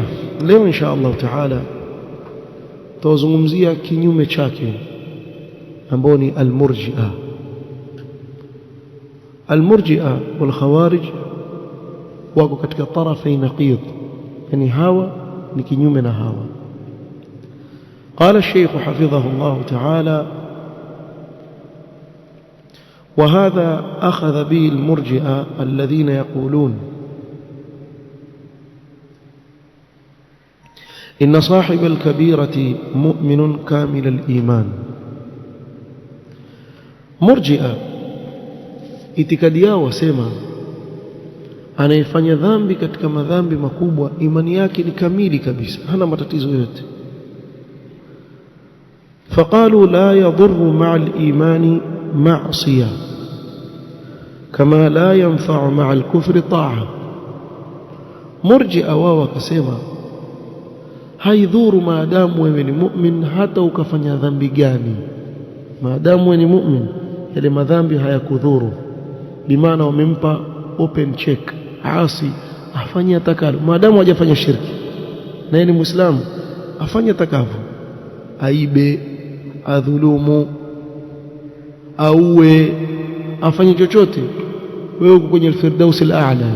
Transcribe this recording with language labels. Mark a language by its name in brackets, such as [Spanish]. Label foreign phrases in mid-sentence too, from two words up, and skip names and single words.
[Swahili] Leo [Arabic] إن شاء الله تعالى [Swahili] tutazungumzia kinyume chake ambao ni al-murji'a. [Arabic] المرجئة والخوارج [Swahili] wako katika [Arabic] طرفي نقيض, [Swahili] yani hawa ni kinyume na hawa. [Arabic] قال الشيخ حفظه الله تعالى: وهذا أخذ به المرجئة الذين يقولون إن صاحب الكبيرة مؤمن كامل الإيمان. [Swahili] مرجئة itikadi yao wasema anayefanya dhambi katika madhambi makubwa imani yake ni kamili kabisa, hana matatizo yote. [Arabic] فقالوا لا يضر مع الإيمان معصية كما لا ينفع مع الكفر طاعة. [Swahili] مرجئة wao wakasema haidhuru maadamu wewe ni mu'min, hata ukafanya dhambi gani, maadamu wewe ni mu'min yale madhambi hayakudhuru. Bimaana wamempa [English] open check, [Swahili] asi afanye atakalo maadamu hajafanya shirki na yeye ni Muislamu, afanye atakavyo, aibe, adhulumu, auwe, afanye chochote, wewe uko kwenye [Arabic] الفردوس الأعلى.